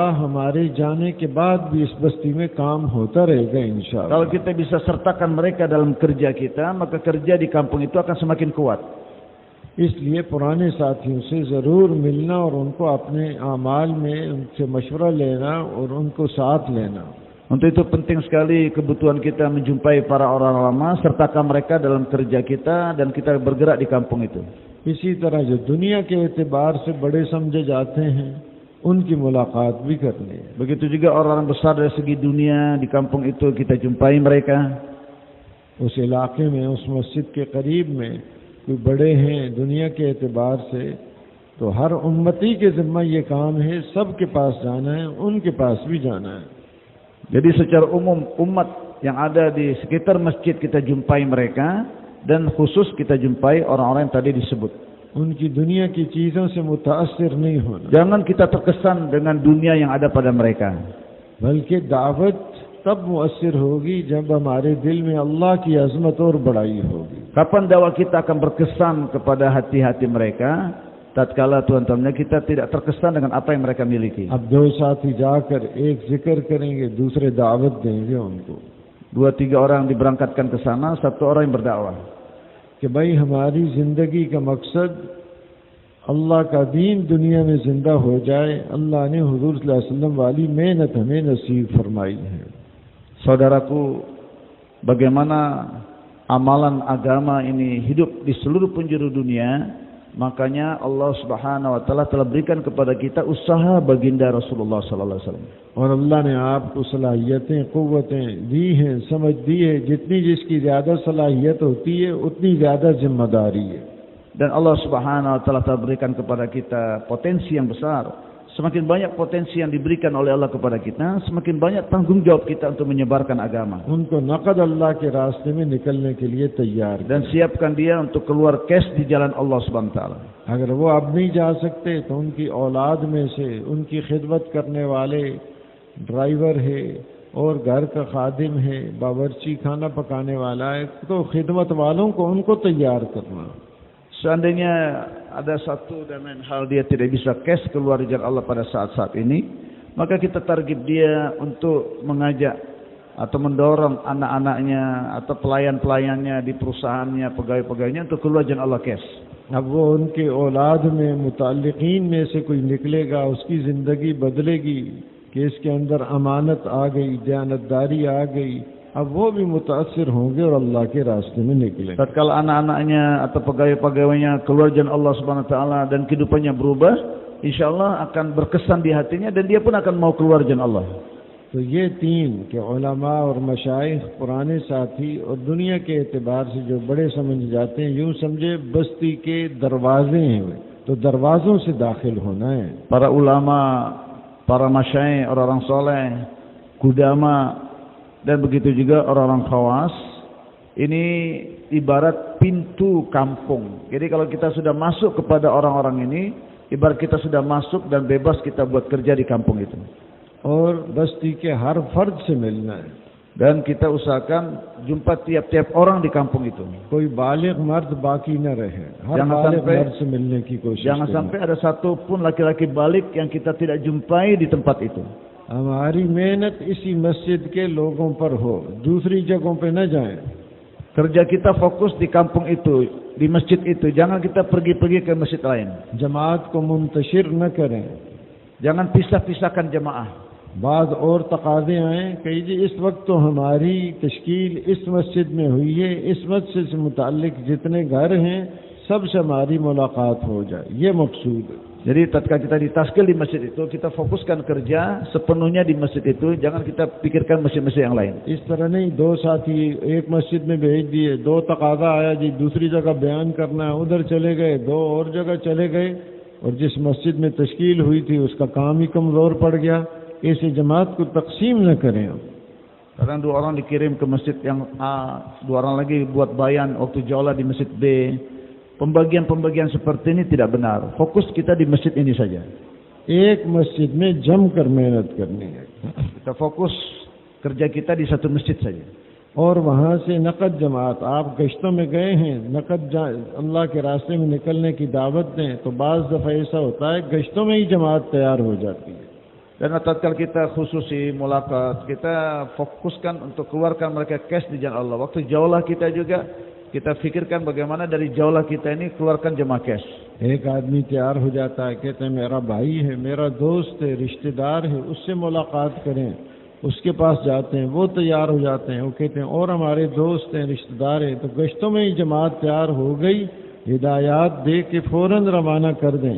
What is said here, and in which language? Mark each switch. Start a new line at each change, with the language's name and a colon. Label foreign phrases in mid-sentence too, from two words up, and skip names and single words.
Urdu: ہمارے جانے کے بعد بھی اس بستی میں کام ہوتا رہے گا
Arabic: إن شاء الله.
Indonesian: Kalau kita bisa sertakan mereka dalam kerja kita, maka kerja di kampung itu akan semakin kuat.
Urdu: اس لیے پرانے ساتھیوں سے ضرور ملنا اور ان کو اپنے اعمال میں ان سے مشورہ لینا اور ان کو ساتھ لینا.
Indonesian: Untuk itu penting sekali kebutuhan kita menjumpai para orang lama, sertakan mereka dalam kerja kita dan kita bergerak di kampung itu.
Urdu: اسی طرح جو دنیا کے اعتبار سے بڑے سمجھے جاتے ہیں، ان کی ملاقات بھی کرنی ہے.
Indonesian: Begitu juga orang besar dari segi dunia di kampung itu kita jumpai mereka.
Urdu: اس علاقے میں، اس مسجد کے قریب میں کوئی بڑے ہیں دنیا کے اعتبار سے، تو ہر امتی کے ذمہ یہ کام ہے، سب کے پاس جانا ہے، ان کے پاس بھی جانا ہے.
Indonesian: Jadi secara umum umat yang ada di sekitar masjid kita jumpai mereka, dan khusus kita jumpai orang-orang yang tadi disebut.
Urdu: ان کی دنیا کی چیزوں سے متاثر نہیں ہونا.
Indonesian: Jangan kita terkesan dengan dunia yang ada pada mereka.
Urdu: بلکہ دعوت تب مؤثر ہوگی جب ہمارے دل میں اللہ کی عظمت اور بڑائی ہوگی.
Indonesian: Kapan dakwah kita akan berkesan kepada hati-hati mereka? Tatkala tuan-tuannya kita tidak terkesan dengan apa yang mereka miliki.
Urdu: اب دو ساتھی جا کر ایک ذکر کریں گے، دوسرے دعوت دیں گے ان کو.
Indonesian: 2-3 orang diberangkatkan ke sana, 1 orang yang berdakwah.
Urdu: کہ بھائی ہماری زندگی کا مقصد اللہ کا دین دنیا میں زندہ ہو جائے. اللہ نے حضور
Arabic: صلى الله عليه وسلم
Urdu: والی محنت ہمیں نصیب فرمائی ہے.
Indonesian: Saudaraku, bagaimana amalan agama ini hidup di seluruh penjuru dunia, makanya Allah
Arabic: سبحانه وتعالى
Indonesian: telah berikan kepada kita usaha baginda Rasulullah
Arabic: صلى الله عليه وسلم.
Urdu: اور اللہ نے آپ کو صلاحیتیں، قوتیں دی ہیں، سمجھ دی ہے. جتنی جس کی زیادہ صلاحیت ہوتی ہے، اتنی زیادہ ذمہ داری ہے.
Indonesian: Dan Allah
Arabic: سبحانه وتعالى
Indonesian: telah berikan kepada kita potensi yang besar. Semakin banyak potensi yang diberikan oleh Allah kepada kita, semakin banyak tanggung jawab kita untuk menyebarkan agama.
Urdu: ان کو نقد اللہ کے راستے میں نکلنے کے لیے تیار
Indonesian: Dan siapkan dia untuk keluar cash di jalan Allah
Arabic: سبحانه وتعالى.
Urdu: اگر وہ اب نہیں جا سکتے تو ان کی اولاد میں سے ان کی خدمت کرنے والے ڈرائیور ہے اور گھر کا خادم ہے، باورچی کھانا پکانے والا ہے، تو خدمت والوں کو ان کو تیار کرنا.
Indonesian: Seandainya ada satu dan lain hal dia tidak bisa cash keluar di jalan Allah pada saat-saat ini, maka kita target dia untuk mengajak atau mendorong anak-anaknya atau pelayan-pelayannya di perusahaannya, pegawai-pegawainya untuk keluar jalan Allah cash.
Urdu: اب وہ ان کے اولاد میں متعلقین میں سے کوئی نکلے گا، اس کی زندگی بدلے گی کہ اس کے اندر امانت آ گئی، دیانتداری آ گئی. اب وہ بھی متاثر ہوں گے اور اللہ کے راستے میں نکلے.
Indonesian: Tatkala anak-anaknya atau pegawai-pegawainya keluar jalan Allah
Arabic: سبحانه وتعالى
Indonesian: dan kehidupannya berubah,
Arabic: إن شاء الله
Indonesian: akan berkesan di hatinya dan dia pun akan mau keluar jalan Allah.
Urdu: تو یہ تین کے علما اور مشائخ، پرانے ساتھی اور دنیا کے اعتبار سے جو بڑے سمجھ جاتے ہیں، یوں سمجھے بستی کے دروازے ہیں، تو دروازوں سے داخل ہونا ہے.
Indonesian: Para ulama, para masyaikh, orang-orang soleh, kudama, dan begitu juga orang-orang khawas, ini ibarat pintu kampung. Jadi kalau kita sudah masuk kepada orang-orang ini, ibarat kita sudah masuk dan bebas kita buat kerja di kampung itu.
Urdu: اور بستی کے ہر فرد سے ملنا ہے.
Indonesian: Dan kita usahakan jumpa tiap-tiap orang di kampung itu.
Urdu: کوئی بالغ مرد باقی نہ رہے، ہر
Indonesian: Jangan
Urdu: बालिग
Indonesian: sampai-
Urdu: مرد سے ملنے کی کوشش
Indonesian: Jangan
Urdu: करें।
Indonesian: sampai ada satu pun laki-laki balik yang kita tidak jumpai di tempat itu.
Urdu: ہماری محنت اسی مسجد کے لوگوں پر ہو، دوسری جگہوں پہ نہ جائیں.
Indonesian: Kerja kita fokus di kampung itu, di masjid itu. Jangan kita pergi-pergi ke masjid lain.
Urdu: جماعت کو منتشر نہ کریں.
Indonesian: Jangan pisah-pisahkan jemaah.
Urdu: باد اور تقاضے آئے کہی جی اس وقت تو ہماری تشکیل اس مسجد میں ہوئی ہے، اس مسجد سے متعلق جتنے گھر ہیں سب سے ہماری ملاقات ہو جائے، یہ مقصود ہے.
Indonesian: Jadi tatkala kita ditaskil di masjid itu, kita fokuskan kerja sepenuhnya di masjid itu. Jangan kita pikirkan masjid-masjid yang lain.
Urdu: اس طرح نہیں دو ساتھی ایک مسجد میں بھیج دیے، دو تقاضا آیا جی دوسری جگہ بیان کرنا ہے، ادھر چلے گئے، دو اور جگہ چلے گئے اور جس مسجد میں تشکیل ہوئی تھی اس کا کام ہی کمزور پڑ گیا. ایسے جماعت کو تقسیم نہ کریں.
Indonesian: Kadang 2 orang dikirim ke masjid yang A, 2 orang lagi buat bayan waktu jaulah di masjid B. Pembagian-pembagian seperti ini tidak benar. Fokus kita di masjid ini saja.
Urdu: ایک مسجد میں جم کر محنت کرنی ہے
Indonesian: Kita fokus kerja kita di satu masjid saja.
Urdu: اور وہاں سے نقد جماعت، آپ گشتوں میں گئے ہیں، نقد اللہ کے راستے میں نکلنے کی دعوت دیں تو بعض دفعہ ایسا ہوتا ہے گشتوں میں ہی جماعت تیار ہو جاتی ہے.
Indonesian: Dan tatkala kita khususi mulakat, kita fokuskan untuk keluarkan mereka cash di jalan Allah. Waktu jaulah kita juga, kita fikirkan bagaimana dari jaulah kita ini keluarkan jemaah cash.
Urdu: ایک آدمی تیار ہو جاتا ہے، کہتے ہیں میرا بھائی ہے، میرا دوست ہے، رشتہ دار ہے، اس سے ملاقات کریں. اس کے پاس جاتے ہیں، وہ تیار ہو جاتے ہیں، وہ کہتے ہیں اور ہمارے دوست ہیں، رشتہ دار ہیں، تو گشتوں میں ہی جماعت تیار ہو گئی. ہدایت دے کے فوراً روانہ کر دیں.